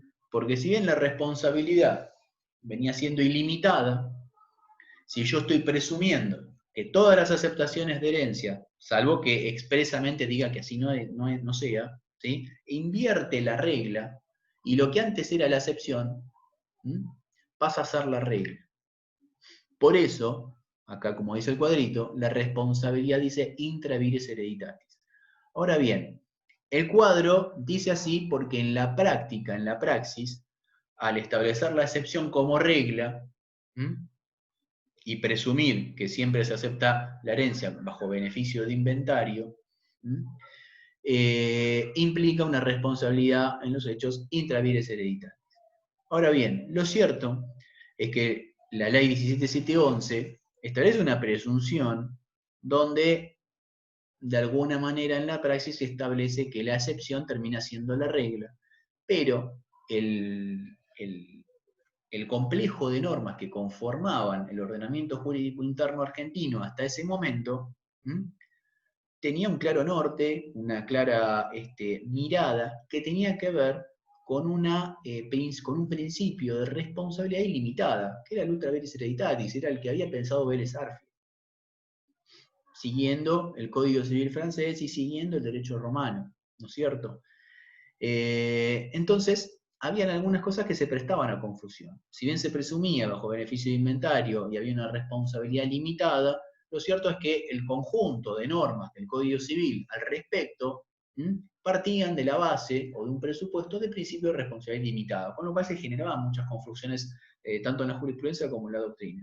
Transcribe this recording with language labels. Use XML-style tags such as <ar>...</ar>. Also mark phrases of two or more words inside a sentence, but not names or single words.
<es>Porque si bien la responsabilidad venía siendo ilimitada, si yo estoy presumiendo que todas las aceptaciones de herencia, salvo que expresamente diga que así no sea, ¿sí? Invierte la regla y lo que antes era la excepción pasa a ser la regla. Por eso, acá como dice el cuadrito, la responsabilidad dice</es> <la>intra vires hereditatis.</la> <es>Ahora bien, el cuadro dice así porque en la práctica, en la praxis, al establecer la excepción como regla, y presumir que siempre se acepta la herencia bajo beneficio de inventario, implica una responsabilidad en los hechos</es> <la>intra vires</la> <es>hereditarios. Ahora bien, lo cierto es que la ley 17711 establece una presunción donde de alguna manera en la praxis se establece que la excepción termina siendo la regla, pero el complejo de normas que conformaban el ordenamiento jurídico interno argentino hasta ese momento, tenía un claro norte, una clara mirada que tenía que ver con un principio de responsabilidad ilimitada, que era el</es> <la>ultra vires hereditatis,</la> <es>era el que había pensado Vélez Arfield, siguiendo el Código Civil francés y siguiendo el derecho romano, ¿no es cierto? Entonces, habían algunas cosas que se prestaban a confusión. Si bien se presumía bajo beneficio de inventario y había una responsabilidad limitada, lo cierto es que el conjunto de normas del Código Civil al respecto partían de la base o de un presupuesto de principio de responsabilidad limitada, con lo cual se generaban muchas confusiones tanto en la jurisprudencia como en la doctrina.</es>